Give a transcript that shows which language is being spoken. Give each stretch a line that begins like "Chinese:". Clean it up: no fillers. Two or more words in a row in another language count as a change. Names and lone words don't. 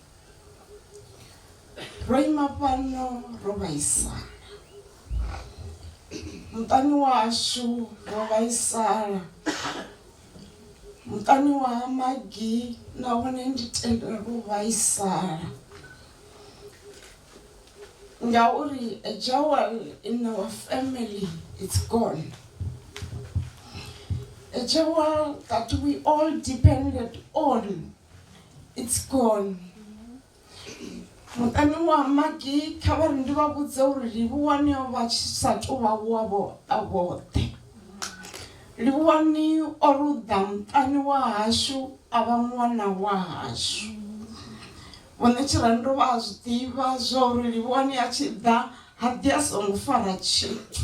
Venda: Ro ima fhano ro vhaisala, muṱani washu ro vhaisala, muṱani wa Magi na wone ndi tendela ro vhaisala ngauri
English: a jewel in our family it's gone, a jewel that we all depended on it's gone.
Venda: Muṱani wa Magi kha vha ri ndi vha vhudze uri Livhuwani o vha tshi sa tou vha wavho a vhoṱhe. Livhuwani o ruḓa muṱani wa hashu a vha ṅwana wa hashu. Vhone Tshirando vha a zwi ḓivha zwa uri Livhuwani a tshi ḓa ha ḓi a songo fara tshithu.